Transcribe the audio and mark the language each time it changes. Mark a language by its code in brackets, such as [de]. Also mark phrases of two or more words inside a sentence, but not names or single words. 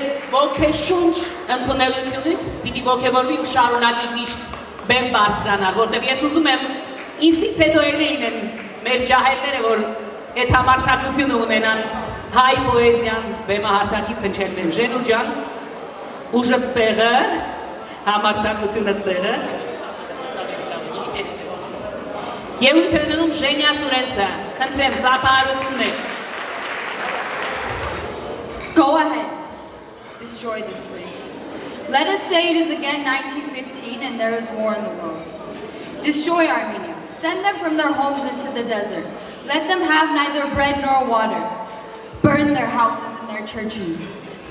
[hy] ոգեշունչ ընդունելությունից պիտի ոգևորվի ու շարունակի միշտ բեմ բարձրանալ, որտև ես ուզում եմ ինձնից հետո էլին են մեր ջահելները, որ այդ համարձակությունը ունենան հայ պոեզիան բեմահարթակից հնչել մեր Ժենու ջան, ուժըտ տեղը, համարձակությունըտ տեղը, ելույթ է ունենում Ժենյա Սուրենցը, խնդրեմ, ծափահարություններ։ [en] Go ahead, destroy this race. Let us say it is again 1915 and there is war in the world. Destroy Armenia, send them from their homes into the desert. Let them have neither bread nor water. Burn their houses and their churches.